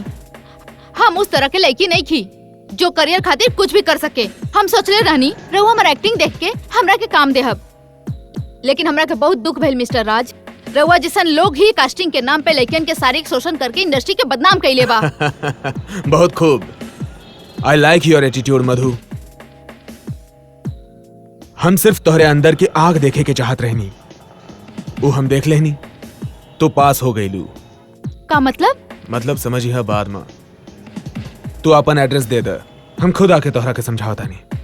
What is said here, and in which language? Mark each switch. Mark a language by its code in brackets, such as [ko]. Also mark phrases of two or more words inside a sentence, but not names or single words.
[bho] हम उस तरह के लड़की नहीं थी जो करियर खातिर कुछ भी कर सके। हम सोचले रहनी रउआ हमार एक्टिंग देख के हमरा के काम देहब, लेकिन हमरा के बहुत दुख भइल मिस्टर राज। रउआ जैसन लोग ही कास्टिंग के नाम पे लड़कियन के शारीरिक शोषण करके इंडस्ट्री के बदनाम कइले बा। बहुत खूब, [en] I like your attitude Madhu. हम सिर्फ तोहरे अंदर की आग देखे के चाहत रहनी, वो हम देख लेनी तो पास हो गईलू। का मतलब समझिए बाद में। तू अपन एड्रेस दे दे, हम खुद आके तोहरा के समझावता नहीं।